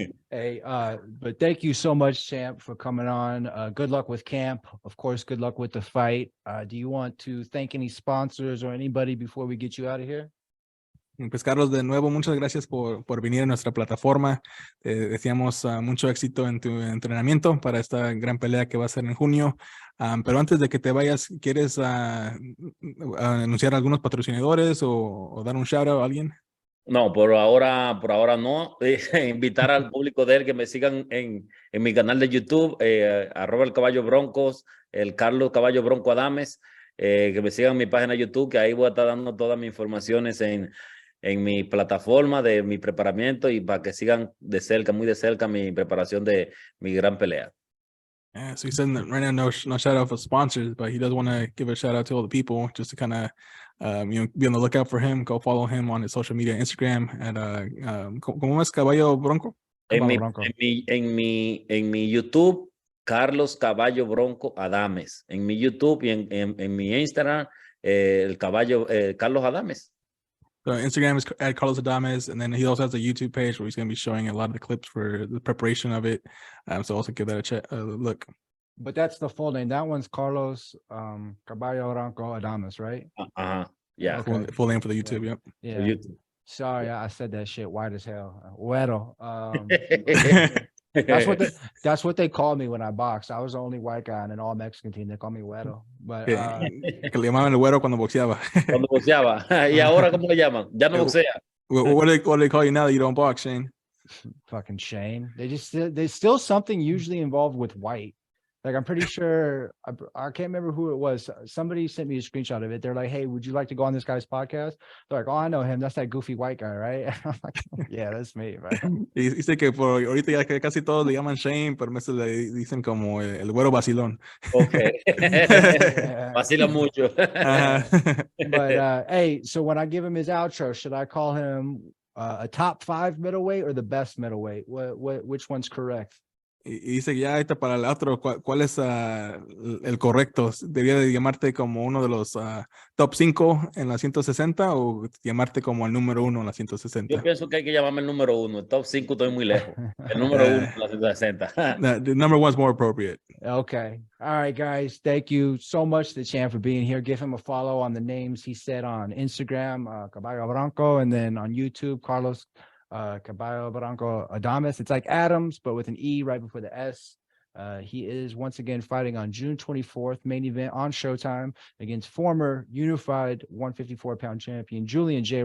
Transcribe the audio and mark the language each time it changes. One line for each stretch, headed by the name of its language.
English: Hey, but thank you so much, Champ, for coming on. Good luck with camp. Of course, good luck with the fight. Do you want to thank any sponsors or anybody before we get you out of here?
Spanish: Pues Carlos, de nuevo, muchas gracias por venir a nuestra plataforma. Deseamos mucho éxito en tu entrenamiento para esta gran pelea que va a ser en junio. Pero antes de que te vayas, ¿quieres anunciar algunos patrocinadores o dar un shout out a alguien? No, por ahora no. Invitar al público de él que me sigan en mi canal de YouTube, @el Caballo Broncos, el Carlos Caballo Bronco Adames, que me sigan en mi página de YouTube, que ahí voy a estar dando todas mis informaciones en mi plataforma de mi preparamiento y para que sigan de cerca, muy de cerca, mi preparación de mi gran pelea.
English: Yeah, so he said that right now no shout out for sponsors, but he does want to give a shout out to all the people just to kind of be on the lookout for him. Go follow him on his social media, Instagram at
Spanish: ¿cómo es
English: Caballo Bronco?
Spanish: En mi YouTube, Carlos Caballo Bronco Adames. En mi YouTube y en mi Instagram, el Caballo Carlos Adames.
English: So Instagram is at Carlos Adames, and then he also has a YouTube page where he's going to be showing a lot of the clips for the preparation of it. So also give that a look. But that's the full name. That one's Carlos Caballo Bronco Adames, right? Yeah. Okay. Full name for the YouTube. Yep. Yeah. YouTube. Sorry, I said that shit white as hell. Güero. That's what they call me when I box. I was the only white guy in an all Mexican team. They call me Güero. But
Spanish: que le llamaban el güero cuando boxeaba. Cuando boxeaba. ¿Y ahora cómo le llaman? Ya no boxea.
English: What do they call you now that you don't box, Shane? fucking Shane. There's still something usually involved with white. Like I'm pretty sure I can't remember who it was. Somebody sent me a screenshot of it. They're like, "Hey, would you like to go on this guy's podcast?" They're like, "Oh, I know him. That's that goofy white guy, right?" I'm like, "Yeah, that's me, right?"
Spanish: Y dice que por ahorita ya que casi todos le llaman Shane, pero a veces le dicen como el güero vacilón.
English: Ok. Yeah.
Spanish: Vacila mucho. Ajá.
English: But hey, so when I give him his outro, should I call him a top 5 middleweight or the best middleweight? Which one's correct?
Spanish: Y dice que ya ahorita para el otro, ¿cuál es el correcto? ¿Debería de llamarte como uno de los top 5 en la 160 o llamarte como el número 1 en la Yo 160? pienso que hay que llamarme el número 1. El top 5 estoy muy lejos. El número 1 la 160.
English: The number one's more appropriate. Okay. All right, guys. Thank you so much to the champ for being here. Give him a follow on the names he said on Instagram, Caballo Branco, and then on YouTube, Carlos Caballo Branco Adames. It's like Adams, but with an E right before the S. He is once again fighting on June 24th, main event on Showtime against former unified 154-pound champion Julian J.